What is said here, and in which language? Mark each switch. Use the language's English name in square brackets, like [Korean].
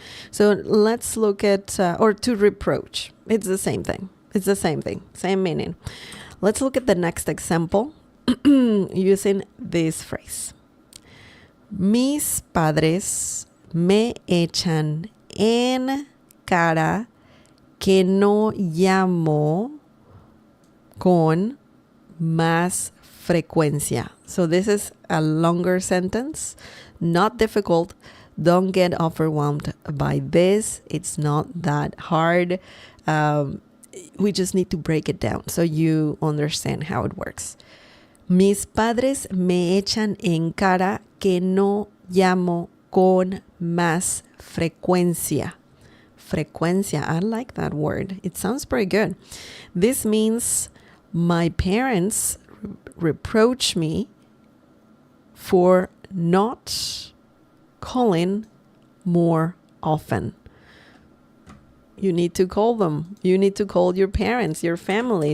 [English] So let's look at, or to reproach. It's the same thing. Same meaning. Let's look at the next example using this phrase. [Spanish] Mis padres me echan en cara que no llamo con más frecuencia. [English] So this is a longer sentence, not difficult. Don't get overwhelmed by this. It's not that hard. We just need to break it down so you understand how it works. [Spanish] Mis padres me echan en cara que no llamo con más frecuencia. [English] Frecuencia, I like that word. It sounds pretty good. This means my parents reproach me for not calling more often. You need to call them. You need to call your parents, your family.